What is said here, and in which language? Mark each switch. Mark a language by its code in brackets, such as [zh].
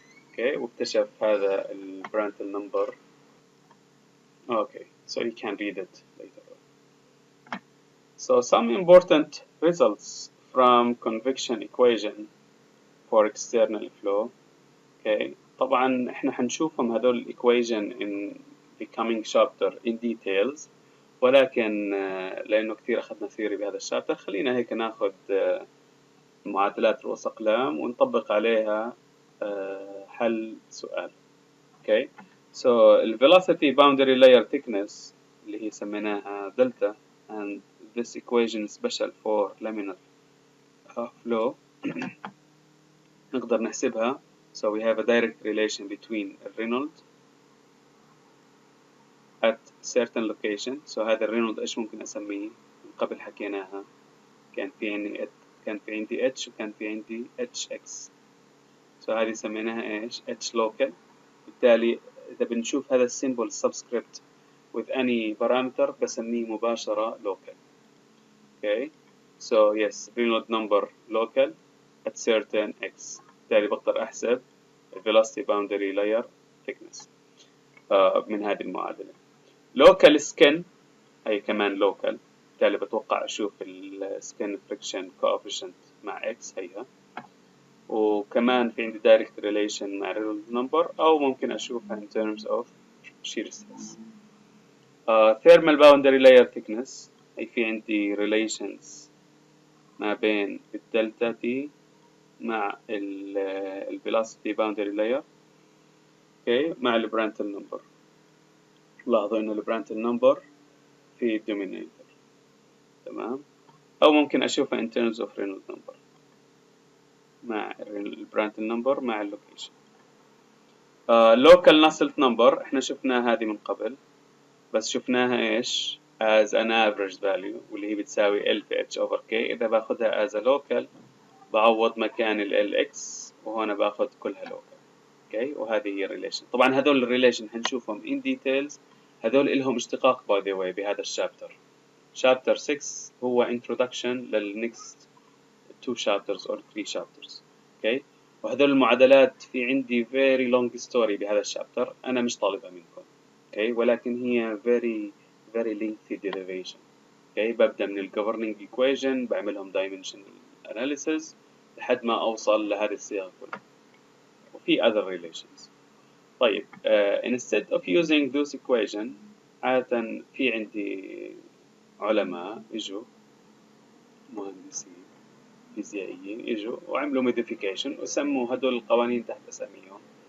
[ar] اوكي واكتشف هذا البرانتل نمبر. [en] okay so you can read it later on. So some important results from convection equation for external flow. [ar] okay طبعا احنا حنشوفهم هذول الايكويجن [en] in the coming chapter in details [ar] ولكن لانه كثير اخذنا ثيوري بهذا الشابتر خلينا هيك ناخذ معادلات رؤوس اقلام ونطبق عليها حل سؤال. [en] okay so the velocity boundary layer thickness [ar] اللي هي سميناها دلتا [en] and this equation is special for laminar flow [ar] نقدر نحسبها. [en] so we have a direct relation between Reynolds at certain location. [ar] so هذا الرينولد ايش ممكن اسميه؟ من قبل حكيناها كان في عندي h وكان في عندي hx. so هذه سميناها ايش؟ h local. بالتالي اذا بنشوف هذا السيمبل [en] subscript with any parameter [ar] بسميه مباشرة local. [en] okay so yes Reynolds number local at certain x. [ar] بالتالي بقدر احسب velocity boundary layer thickness من هذه المعادلة. [en] local skin [ar] هي كمان [en] local. [ar] بالتالي بتوقع اشوف السكن فريكشن coefficient مع x هيها. وكمان في عندي [en] direct relation مع Reynolds number [ar] او ممكن اشوفها [en] in terms of shear stress. thermal boundary layer thickness [ar] هي في عندي [en] relations [ar] ما بين الدلتا تي مع [en] velocity boundary layer. [ar] اوكي مع البرانتل نمبر. لاحظوا ان البرانتل نمبر في الدومينيتور. تمام. او ممكن اشوفها [en] in terms of Reynolds number [ar] مع البرانتل نمبر مع اللوكيشن. local Nusselt number احنا شفناها هذه من قبل بس شفناها ايش [en] as an average value [ar] واللي هي بتساوي L في H over K. اذا باخذها as a local بعوض مكان ال LX وهنا باخذ كلها local. اوكي وهذه هي الريليشن. طبعا هذول الريليشن حنشوفهم [en] in details. [ar] هذول لهم اشتقاق by the way بهذا الشابتر. [en] chapter 6 [ar] هو [en] introduction للnext 2 chapters or 3 chapters. [ar] اوكي وهذول المعادلات في عندي [en] very long story [ar] بهذا الشابتر انا مش طالبها منكم. اوكي ولكن هي [en] very lengthy derivation. [ar] اوكي ببدا من ال governing equation بعملهم [en] dimensional analysis [ar] لحد ما اوصل لهذه الصيغه كلها وفي other relations. طيب [en] instead of using those equation [ar] عادة في عندي علماء اجوا مهندسين فيزيائيين اجوا وعملوا modification وسموا هدول القوانين تحت اساميهم.